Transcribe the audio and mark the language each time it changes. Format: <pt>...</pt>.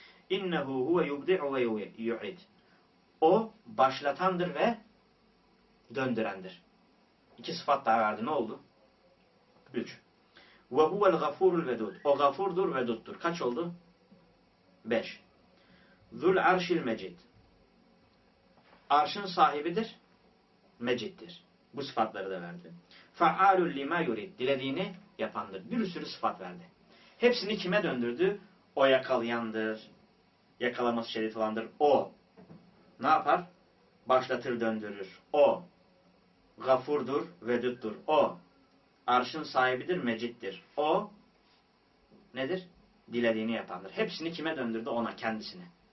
<ar>İnnehu huve yubdi'u ve yu'id.</ar> <tr>O başlatandır ve döndürendir. İki sıfat daha verdi. Ne oldu? Üç.</tr> <ar>وَهُوَ الْغَفُورُ الْوَدُودُ</ar> <tr>O gafurdur, veduttur. Kaç oldu? Beş.</tr> <ar>ذُو الْعَرْشِ الْمَجِدِ</ar> <tr>Arşın sahibidir, meciddir. Bu sıfatları da verdi.</tr> <ar>فَعَالُ لِمَا يُرِدْ</ar> <tr>Dilediğini yapandır. Bir sürü sıfat verdi. Hepsini kime döndürdü? O yakalayandır. Yakalaması şerit olandır. O. Ne yapar? Başlatır, döndürür. O. Gafurdur, veduttur. O. Arşın sahibidir, meciddir. O. Nedir? Dilediğini yapandır. Hepsini kime döndürdü? Ona, kendisine.</tr>